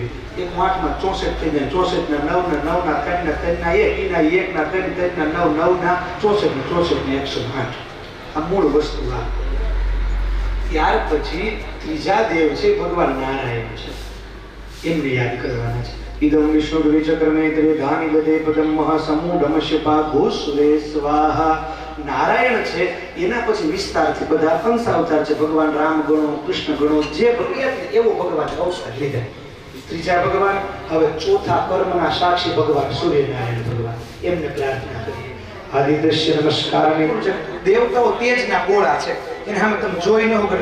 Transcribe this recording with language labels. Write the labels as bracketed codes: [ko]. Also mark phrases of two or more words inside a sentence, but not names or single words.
[gu] એક 8 માં 64 થઈ જાય, 64 ના 9 ના 9 ના 3 ના 3 ના 1, એના 1 ના 3 3 ના 9 9 ના 64 ના 64 ને 108। આ મૂળ વસ્તુ આ। ત્યાર પછી ત્રીજા દેવ છે ભગવાન નારાયણ છે, એમને યાદ કરવાના છે। [sa] इदं विष्णुर्विचक्रमे त्रिधानि वदे पदं महासमूढमस्य पाघोस्वे स्वाहा। [gu] નારાયણ છે એના પછી વિસ્તારથી બધા અંશ અવતાર છે। ભગવાન રામ ગણો, કૃષ્ણ ગણો, જે ભગવાન એવો ભગવાન અવતાર લીધા। ત્રીજા ભગવાન, હવે ચોથા કર્મના સાક્ષી ભગવાન સૂર્યનારાયણ ભગવાન, એમને પ્રાર્થના કરીએ। આદિત્ય નમસ્કારને દેવતાઓ તેજના ગોળા છે, એને સામે તમે જોઈ ન હોય।